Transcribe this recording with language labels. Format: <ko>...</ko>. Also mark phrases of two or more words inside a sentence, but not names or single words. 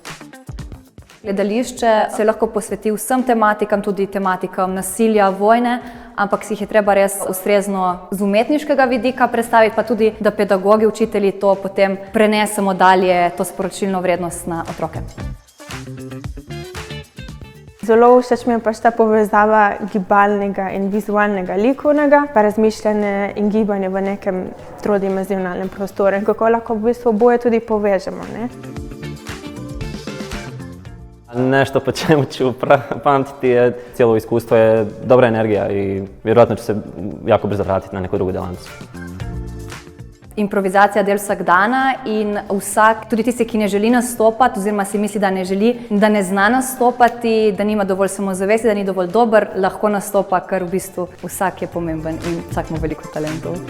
<sl>Gledališče se lahko posveti vsem tematikam, tudi tematikam nasilja, vojne, ampak si jih je treba res ustrezno z umetniškega vidika predstaviti, pa tudi, da pedagogi, učitelji to potem prenesemo dalje, to sporočilno vrednost na otroke. Zelo všeč mi je pač ta povezava gibalnega in vizualnega likovnega, pa razmišljanje in gibanje v nekem trodimenzionalnem prostoru in kako lahko v bistvu oboje tudi povežemo. Ne?</sl> <hr>Nešto po čemu ću pamtiti je cijelo iskustvo je dobra energija i vjerojatno ću se jako brzo vratiti na neku drugu delavnicu.</hr> <sl>Improvizacija je del vsakdana in vsak, tudi tisti, ki ne želi nastopati oziroma si misli, da ne želi, da ne zna nastopati, da nima dovolj samozavesti, da ni dovolj dober, lahko nastopa, ker v bistvu vsak je pomemben in vsak ima veliko talentov.</sl>